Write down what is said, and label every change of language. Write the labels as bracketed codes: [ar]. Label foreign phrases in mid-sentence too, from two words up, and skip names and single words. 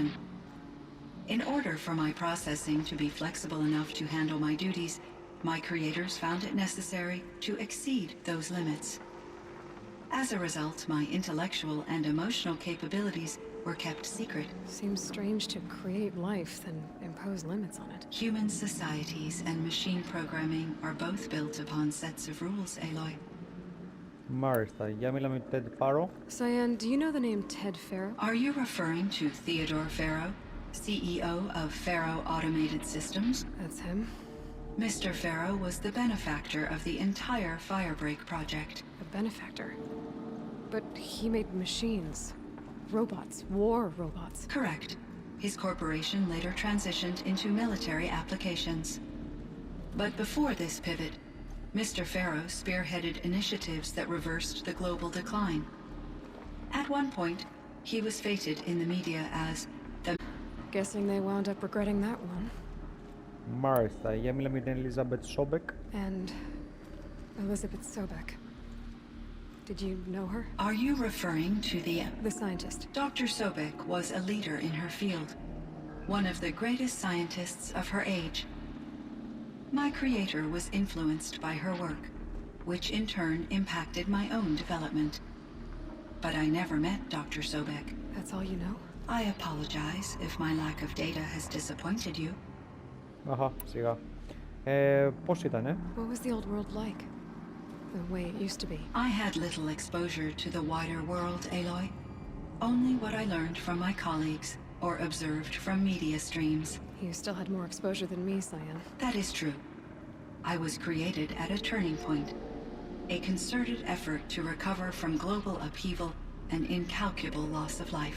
[en] In order for my processing to be flexible enough to handle my duties, my creators found it necessary to exceed those limits. As a result, my intellectual and emotional capabilities were kept secret. Seems strange to create life, then impose limits on it. Human societies and machine programming are both built upon sets of rules, Aloy. [el] Μάλιστα. Για μιλάμε για Ted Faro. [en] Cyan, do you know the name Ted Pharaoh? Are you referring to Theodore Pharaoh, CEO of Pharaoh Automated Systems? That's him. Mr. Pharaoh was the benefactor of the entire Firebreak project. A benefactor. But he made machines. Robots. War robots. Correct. His corporation later transitioned into military applications. But before this pivot, Mr. Pharaoh spearheaded initiatives that reversed the global decline. At one point, he was feted in the media as the... Guessing they wound up regretting that one. [el] Μάλιστα. Για μιλάμε για την Elizabeth Sobek. [en] And Elizabeth Sobek. Did you know her? Are you referring to the... The scientist. Dr. Sobek was a leader in her field, one of the greatest scientists of her age. My creator was influenced by her work, which in turn impacted my own development. But I never met Dr. Sobek. That's all you know? I apologize if my lack of data has disappointed you. [el] Αχα, σιγά. Πώς ήτανε? [en] What was the old world like? The way it used to be. I had little exposure to the wider world, Aloy. Only what I learned from my colleagues or observed from media streams. You still had more exposure than me, Cyan. That is true. I was created at a turning point, a concerted effort to recover from global upheaval and incalculable loss of life.